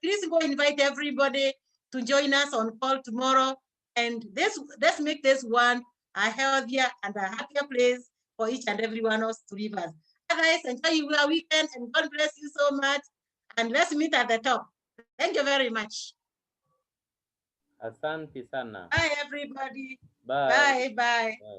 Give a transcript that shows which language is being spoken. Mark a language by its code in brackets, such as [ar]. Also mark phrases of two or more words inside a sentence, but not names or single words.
[en] Please go invite everybody to join us on call tomorrow. And let's make this one a healthier and a happier place for each and every one of us to live us. Guys, enjoy your weekend and God bless you so much. And let's meet at the top. Thank you very much. [sw] Asante sana. [en] Bye, everybody. Bye. Bye, bye. Bye.